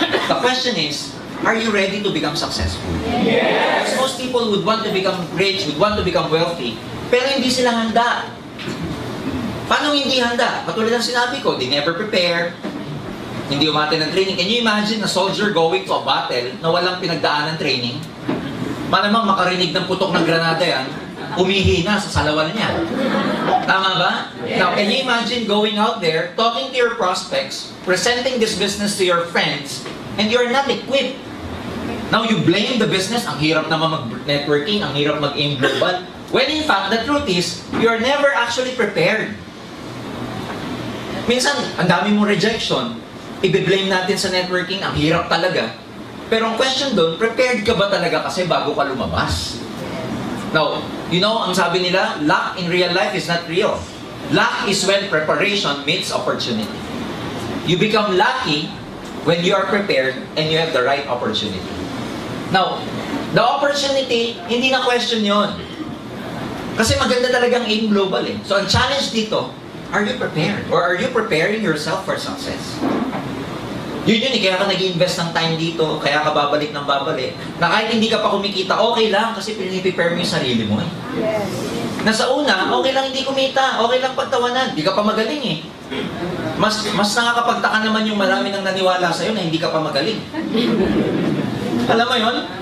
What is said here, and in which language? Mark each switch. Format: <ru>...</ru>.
<en>The question is, are you ready to become successful? Yes! Because most people would want to become rich, would want to become wealthy,</en> <tl>pero hindi sila handa. Paano hindi handa? Katulad ng sinabi ko,</tl> <en>they never prepare,</en> <tl>hindi umate ng training.</tl> <en>Can you imagine a soldier going to a battle</en> <tl>na walang pinagdaan ng training? Malamang makarinig ng putok ng granada yan, umihina sa salawan niya. Tama ba?</tl> <en>Now, can you imagine going out there, talking to your prospects, presenting this business to your friends, and you're not equipped? Now, you blame the business,</en> <tl>ang hirap naman mag-networking, ang hirap mag-aim global.</tl> <en>When in fact, the truth is, you're never actually prepared.</en> <tl>Minsan, ang dami mong rejection, i-blame natin sa networking, ang hirap talaga. Pero ang question doon, prepared ka ba talaga kasi bago ka lumabas?</tl> <en>Now, you know,</en> <tl>ang sabi nila,</tl> <en>luck in real life is not real. Luck is when preparation meets opportunity. You become lucky when you are prepared and you have the right opportunity.</en> <tl>Now, the opportunity, hindi na question yon. Kasi maganda talagang aim global eh. So, ang challenge dito,</tl> <en>are you prepared? Or are you preparing yourself for success?</en> <tl>Yun eh, kaya ka nag-invest ng time dito, kaya ka babalik ng babalik. Na kahit hindi ka pa kumikita, okay lang kasi piniprepare mo yung sarili mo eh. Yes. Nasa una, okay lang hindi kumita, okay lang pagtawanan, hindi ka pa magaling eh. Mas nakakapagtaka naman yung marami nang naniwala sa'yo na hindi ka pa magaling. Alam mo yun?</tl>